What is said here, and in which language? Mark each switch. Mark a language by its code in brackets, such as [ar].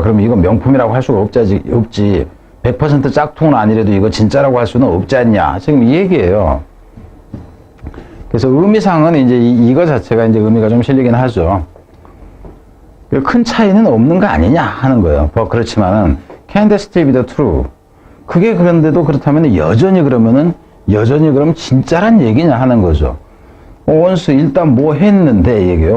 [ko] 그럼 이거 명품이라고 할 수가 없지. 100% 짝퉁은 아니래도 이거 진짜라고 할 수는 없지 않냐. 지금 이 얘기예요. 그래서 의미상은 이제 이거 자체가 이제 의미가 좀 실리긴 하죠. 큰 차이는 없는 거 아니냐 하는 거예요. 그렇지만은 [en] can this still be the true? [ko] 그게 그런데도 그렇다면 여전히 그럼 진짜란 얘기냐 하는 거죠. once 일단 했는데 얘기예요.